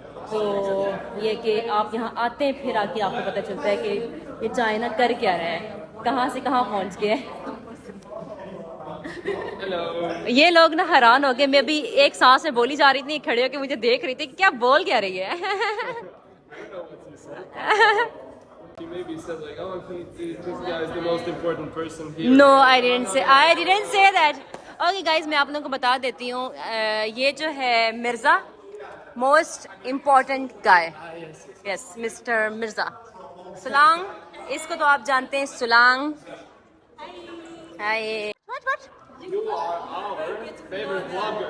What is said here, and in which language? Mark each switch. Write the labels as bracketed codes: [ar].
[hi] तो ये कि आप यहाँ आते हैं फिर आके आपको पता चलता है कि ये चाइना कर क्या रहा है, कहाँ से कहाँ पहुँच गया है। ये लोग ना हैरान हो गए, मैं भी एक सांस में बोली जा रही थी, खड़े होकर मुझे देख रही थी कि क्या बोल क्या रही है। [en] She maybe said like, oh, this guy is the most important person here. No, I didn't say that. Okay guys, [hi] मैं आप लोगों को बता देती हूँ, ये जो है मिर्ज़ा, [en] most important guy, yes mister [hi] मिर्ज़ा सुलांग, इसको तो आप जानते हैं सुलांग। [en] Hi, what? You are our favorite vlogger.